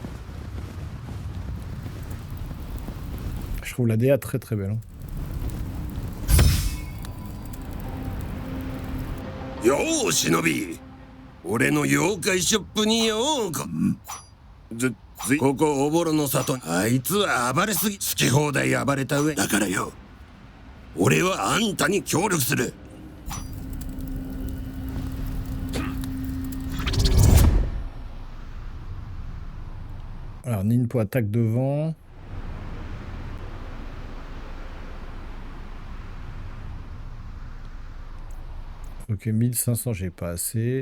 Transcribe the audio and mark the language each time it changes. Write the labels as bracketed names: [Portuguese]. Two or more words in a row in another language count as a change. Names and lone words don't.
[French] Je trouve la DA très très belle. Hein. [Japanese] よう忍び、俺の妖怪ショップにようこ。ここおぼろの里、あいつは暴れすぎ、好き放題暴れた上だからよ、俺はあんたに協力する。 [French] Alors, Ninpo attaque devant. Ok, 1500, j'ai pas assez.